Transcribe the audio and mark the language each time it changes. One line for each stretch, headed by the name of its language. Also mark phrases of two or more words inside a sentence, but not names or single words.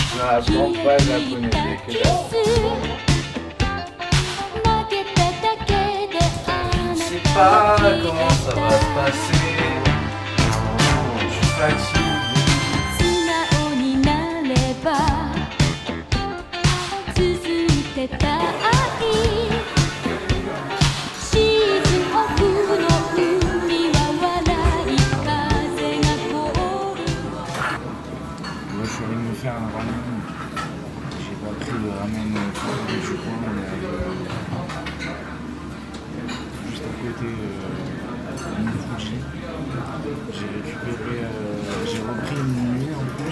French: apprends pas japonais, c'est que je sais pas comment ça va se passer. Je suis fatigué.
Japanese: 素直になれば続いてた愛シーズンオフの海は笑い風が通る
French: Moi je suis allé me faire un ramen. J'ai pas pris le ramen du coin, on est allé juste à côté de Fuji. J'ai repris une nuit en plus.